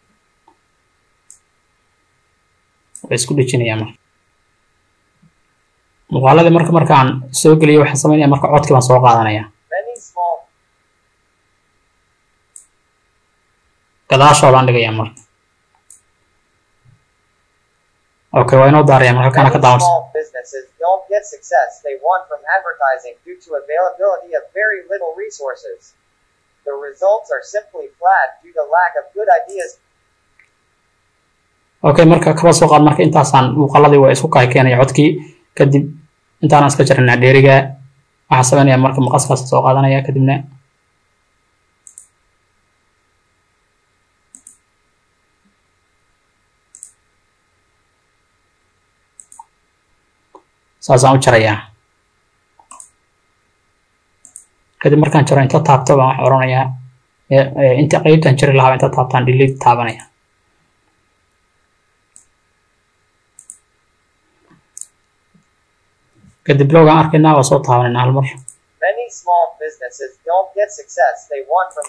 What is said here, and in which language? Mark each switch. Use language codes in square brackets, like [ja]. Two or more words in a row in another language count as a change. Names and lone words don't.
[so] waa isku dhijinaya marka muuqaaladii markaan soo geliyo waxaan sameynaya marka codkii baan soo qaadanaya gadaashoodaan dhigaya marka okay waa inoo daaraya marka halkaana ka daawanaysa [en] businesses don't get success they want from advertising due to availability of very little resources. The results are simply flat due to lack of good ideas. [so] Okay, marka kaba soo qaad marka intaasaan muuqaaladii waa isku keenaya codkii kadib intaan iska jarnaa dheeriga waxa sameynaya marka maqaskaas soo qaadanaya kadibna saasaan u jaraya kadib markaan jaro inta taabto baan wax oranayaa inta qaybtan jari lahaa inta taabtaan delete taabanaya kadib loogaan arkaynaa waa soo taabanayna hal mar [en] Many small businesses don't get success they want from